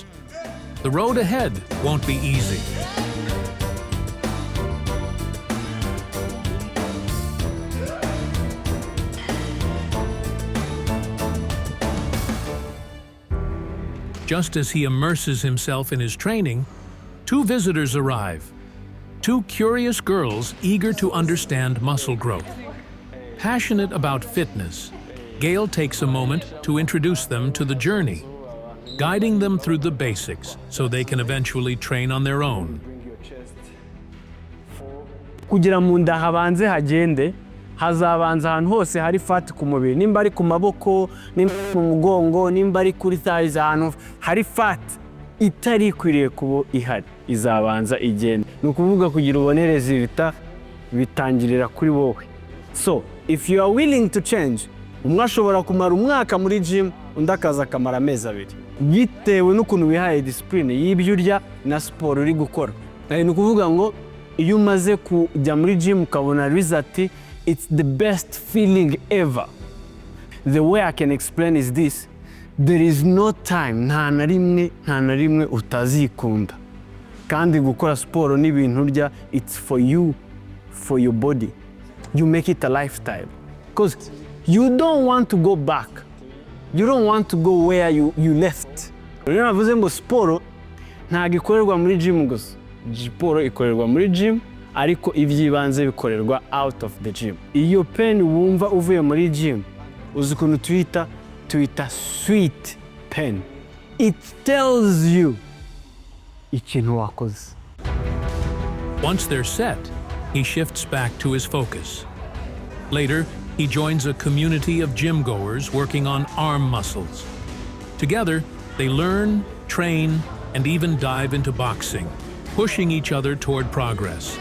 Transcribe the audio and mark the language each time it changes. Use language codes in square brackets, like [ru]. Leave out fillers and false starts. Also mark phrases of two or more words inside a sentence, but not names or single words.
[en] The road ahead won't be easy. Just as he immerses himself in his training, 2 visitors arrive. 2 curious girls eager to understand muscle growth. Passionate about fitness, Gael takes a moment to introduce them to the journey, guiding them through the basics so they can eventually train on their own. [rw] Kugira mu nda habanze hagende, hazabanza ahantu hose hari fat ku mubiri, nimba ari ku maboko, nimba mu mugongo, nimba ari kuri thighs, ahantu hari fat itari ikwiriye kuba ihari, izabanza igende. Ni ukuvuga kugira ubone resulta bitangirira kuri wowe. [en] So, if you are willing to change, [rw] umwe ashobora kumara umwaka muri gym, undi akaza akamara amezi 2. Bitewe n'ukuntu wihaye discipline y'ibyo urya na siporo uri gukora. Ni ukuvuga ngo iyo umaze kujya muri gym ukabona result, [en] it's the best feeling ever. The way I can explain is this: there is no time, [rw] nta na rimwe utazikunda. Kandi gukora siporo n'ibintu urya, [en] it's for you, for your body. You make it a lifestyle. Because you don't want to go back. You don't want to go where you left. [rw] Rero navuze ngo siporo ntabwo ikorerwa muri gym gusa. Siporo ikorerwa muri gym, ariko ibyibanze bikorerwa [en] out of the gym. [rw] Iyo pain wumva uvuye muri gym, uzi ukuntu tuita [en] sweet pain. It tells you [rw] ikintu wakoze. [en] Once they're set, he shifts back to his focus. Later, he joins a community of gym goers working on arm muscles. Together, they learn, train, and even dive into boxing, pushing each other toward progress.